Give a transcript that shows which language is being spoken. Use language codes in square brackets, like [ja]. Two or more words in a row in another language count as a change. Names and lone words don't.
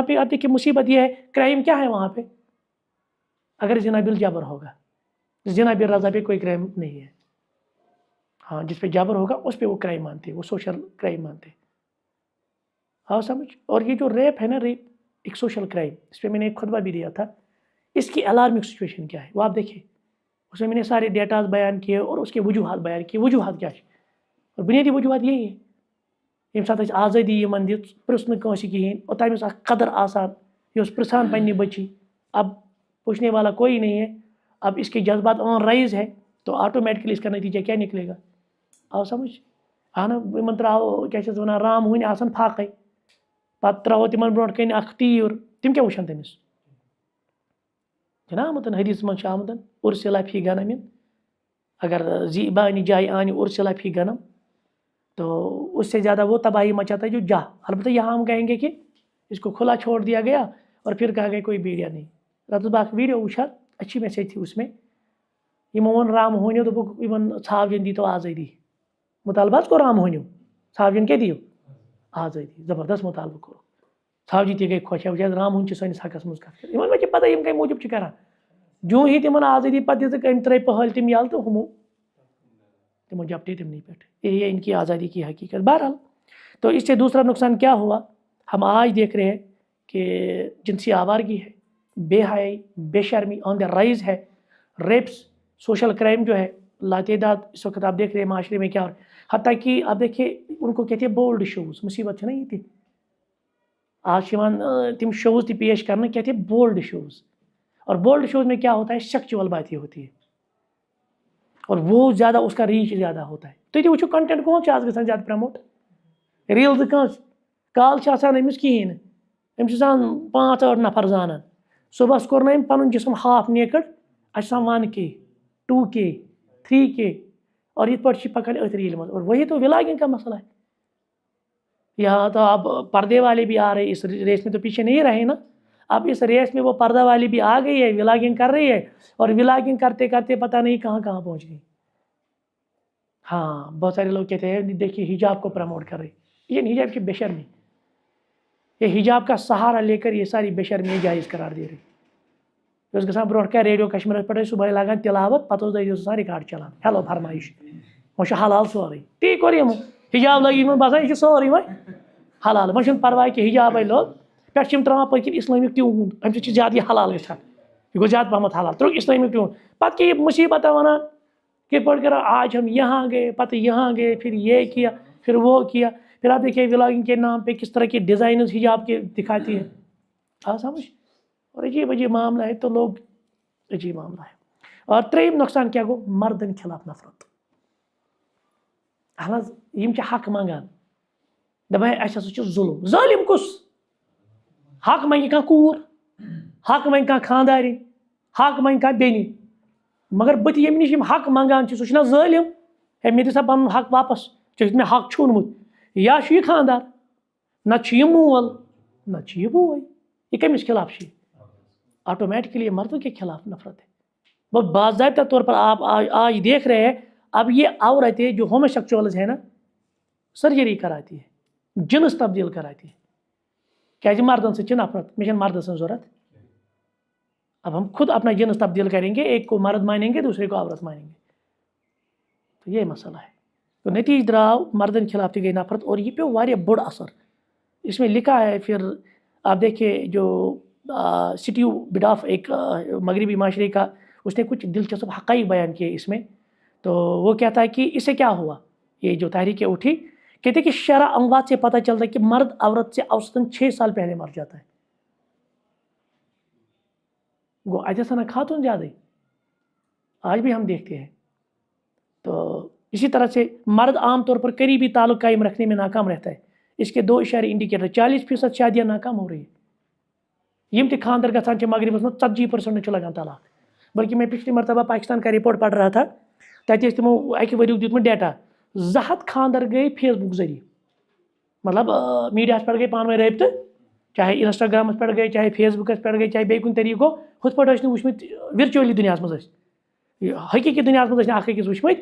[ur] پہ آپ دیکھیں مصیبت یہ ہے کرائم کیا ہے وہاں پہ اگر زنا بالجبر ہوگا زنا بالرضا پہ کوئی کرائم نہیں ہے ہاں جس پہ جبر ہوگا اس پہ وہ کرائم مانتے وہ [en] social crime [ur] مانتے ہاں سمجھ اور یہ جو ریپ ہے نا ریپ ایک [en] social crime [ur] اس پہ میں نے ایک خطبہ بھی دیا تھا اس کی [en] alarming situation [ur] کیا ہے وہ آپ دیکھیں اس میں نے سارے ڈیٹاز بیان کیے اور اس کے وجوہات بیان کیے. وجوہات کیا اور بنیادی وجوہات یہی ہے [ks] ییٚمہِ ساتہٕ اَسہِ آزٲدی یِمن دِژ پرٛژھ نہٕ کٲنٛسہِ کِہیٖنۍ اور تٔمِس اکھ قدر آسان یہِ اوس پرٛژھان پننہِ بچی. [ur] اب پوچھنے والا کوئی نہیں ہے. اب اس کے جذبات [en] on rise [ur] ہے تو آٹومیٹکلی اس کا نتیجہ کیا نکلے گا. [ks] آو سمجھ اہن یِمن ترٛاوو کیٛاہ چھِ اَتھ وَنان رام ہوٗنۍ آسان فاقے پتہٕ ترٛاوو تِمن برونٛٹھ کَنہِ اکھ تیٖر تِم کیٛاہ وٕچھن تٔمِس. چھُنہ آمُت حدیثس منٛز چھُ آمُت [ar] اُرسِلا فی غنم [ks] اگر زیبانہِ جایہِ آنہِ [ar] اُرسِلا فی غنم [ur] تو اس سے زیادہ وہ تباہی مچاتا ہے جو جا. البتہ یہاں ہم کہیں گے کہ اس کو کھلا چھوڑ دیا گیا اور پھر کہا گیا کوئی بیڑیا نہیں. راتس باق ویڈیو وٕچھا اچھی میسیج تھی اس میں. [ks] یِمو ووٚن رام ہوٗنیو دوٚپُکھ یِمن ژھاوجن دی تو آزٲدی. مطالبہ کوٚر رام ہوٗنیو ژھاوجن کیٛاہ دِیِو آزٲدی. زبردست مطالبہٕ کوٚر. ژھاوجہِ تہِ گٔے خۄش وٕچھ رام ہوٗن چھِ سٲنِس حقس منٛز کتھ کران. یِمن ما چھِ پتہ یِم کمہِ موٗجوٗب چھِ کران. جوں ہی تِمن آزٲدی پتہٕ دِژٕکھ أمۍ ترٛٲے پہٲلۍ تِم یَلہٕ تہٕ ہُمو تمو جپٹے تمنی پہ. [ur] یہی ہے ان کی آزادی کی حقیقت. بہرحال تو اس سے دوسرا نقصان کیا ہوا ہم آج دیکھ رہے ہیں کہ جنسی آوارگی ہے, بے حیائی, بے شرمی [en] on the rise [ur] ہے. ریپس, [en] social crime [ur] جو ہے لاتعداد اس وقت آپ دیکھ رہے ہیں معاشرے میں کیا ہو رہا ہے. حتیٰ کہ آپ دیکھیے ان کو کہتے ہیں [en] bold shows. [ur] مصیبت ہے نا یہ تھی آج تم شوز تھی پیش کرنا کہتے ہیں [en] bold shows. [ur] اور [en] bold shows [ur] میں کیا ہوتا ہے سیکچوئل باتیں ہوتی ہے اور وہ زیادہ اس کا ریچ زیادہ ہوتا ہے. [ks] تُہۍ وٕچھِو کنٹینٹ کون چھُ آز گژھان زیادٕ پرموٹ ریلزٕ کٲنٛسہِ کال چھِ آسان أمِس کِہیٖنۍ نہٕ. أمِس چھِ آسان 5-8 نفر زانان. صُبحس کوٚر نہٕ أمۍ پنُن جسم [en] half naked [ks] اَسہِ چھِ آسان 1K 2K 3K اور یِتھ پٲٹھۍ چھِ پکان أتھۍ ریلہِ منٛز. [ur] اور وہی تو ولاگنگ کا مسئلہ ہے. یہاں تو اب پردے والے بھی آ رہے اس ریس میں تو پیچھے نہیں رہے نا. اب اس ریس میں وہ پردہ والی بھی آ گئی ہے ولاگنگ کر رہی ہے اور ولاگنگ کرتے کرتے پتہ نہیں کہاں کہاں پہنچ گئی. ہاں بہت سارے لوگ کہتے ہیں دیکھیے حجاب کو پروموٹ کر رہے. یہ حجاب کی بے شرمی, یہ حجاب کا سہارا لے کر یہ ساری بے شرمی جائز قرار دے رہی. [ks] یہ گژھان برونٛٹھ کَنہِ ریڈیو کشمیرس پٮ۪ٹھ ٲسۍ صبحٲے لاگان تلاوت پتہٕ اوس دٔہۍ آسان رِکاڈ چلان ہیلو فرمٲیش وۄنۍ چھُ حلال سورُے. تی کوٚر یِمو حجاب لٲگِتھ یِمن باسان یہِ چھُ سورُے وۄنۍ حلال. وۄنۍ چھُنہٕ پرواے کہِ حجابے لوگ پٮ۪ٹھٕ چھِ یِم ترٛاوان پٔتۍ کِنۍ [en] Islamic tune [ks] اَمہِ سۭتۍ چھُ زیادٕ یہِ حلال گژھان. یہِ گوٚو زیادٕ پہمتھ حلال ترٛووُکھ [en] Islamic tune. [ks] پتہٕ کیٛاہ یہِ مُصیبت وَنان [ur] کہ پڑھ کر آج ہم یہاں گئے پتہ یہاں گئے پھر یہ کیا پھر وہ کیا. پھر آپ دیکھیے ولاگنگ کے نام پہ کس طرح کے ڈیزائنز حجاب کے دکھاتی ہے. سمجھ اور عجیب عجیب معاملہ ہے. تو لوگ عجیب معاملہ ہے. [ks] اور ترٛیٚیِم نۄقصان کیٛاہ گوٚو مردن خلاف نفرت. اہن حظ یِم چھِ حق منٛگان دپان اَسہِ ہسا چھُ ظُلم. ظٲلِم کُس حق منٛگہِ کانٛہہ کوٗر حق منٛگہِ کانٛہہ خانٛدارِنۍ حق منٛگہِ کانٛہہ بیٚنہِ مگر بٕتھِ ییٚمہِ نِش یِم حق منٛگان چھِ سُہ چھُنہ ظٲلِم. ہے مےٚ دِ سا پنُن حق واپس ژےٚ چھُتھ مےٚ حق چھوٗنمُت. یا چھُ یہِ خانٛدار نتہٕ چھُ یہِ مول نتہٕ چھُ یہِ بوے. یہِ کٔمِس خلاف چھُ [ur] آٹومیٹکلی یہ مردوں کے خلاف نفرت ہے. وہ باضابطہ طور پر آپ آج دیکھ رہے ہیں اب یہ عورتیں جو ہومو سیکچوئلز ہیں نا سرجری کراتی ہے جنس تبدیل کراتی ہے. [ks] کیازِ مردن سۭتۍ چھِ نفرت مےٚ چھَنہٕ مردٕ سٕنٛز ضوٚرتھ. [ur] اب ہم خود اپنا جنس تبدیل کریں گے ایک کو مرد مانیں گے دوسرے کو عورت مانیں گے. تو یہ مسئلہ ہے. تو [ks] نتیجہ دراو مردن خلاف تہِ گئی نفرت اور یہ پیو واریاہ بوڑ اثر. [ur] اس میں لکھا ہے پھر آپ دیکھیے جو سٹیو بڈاف ایک مغربی معاشرے کا اس نے کچھ دلچسپ حقائق بیان کیے اس میں. تو وہ کہتا ہے کہ اس سے کیا ہوا یہ جو تحریکیں اٹھی کہتے کہ شرح اموات سے پتہ چلتا ہے کہ مرد عورت سے اوسطاً 6 سال پہلے مر جاتا ہے. وہ ایسا نہ خاتون زیادہ آج بھی ہم دیکھتے ہیں. تو اسی طرح سے مرد عام طور پر قریبی تعلق قائم رکھنے میں ناکام رہتا ہے. اس کے 2 اشارے انڈیکیٹر 40% شادیاں ناکام ہو رہی ہیں. [ks] یم تہِ خاندر گژھان چھِ مغربس منٛز 40% چھُ لگان طلاق. [ur] بلکہ میں پچھلی مرتبہ پاکستان کا رپورٹ پڑھ رہا تھا [ks] تتہِ ٲسۍ تِمو اکہِ ؤریُک دیُتمُت ڈیٹا 200 خاندر گٔے فیس بک ذریعہ مطلب میڈیاہس پٮ۪ٹھ گٔے پانہٕ ؤنۍ رٲبطہٕ چاہے انسٹاگرامس پٮ۪ٹھ گٔے چاہے فیس بکس پٮ۪ٹھ گٔے چاہے بیٚیہِ کُنہِ طریٖقہٕ گوٚو ہُتھ پٲٹھۍ ٲسۍ نہٕ وٕچھمٕتۍ ورچولی دُنیاہس منٛز ٲسۍ حقیٖقی دُنیاہس منٛز ٲسۍ نہٕ اکھ أکِس وٕچھمٕتۍ.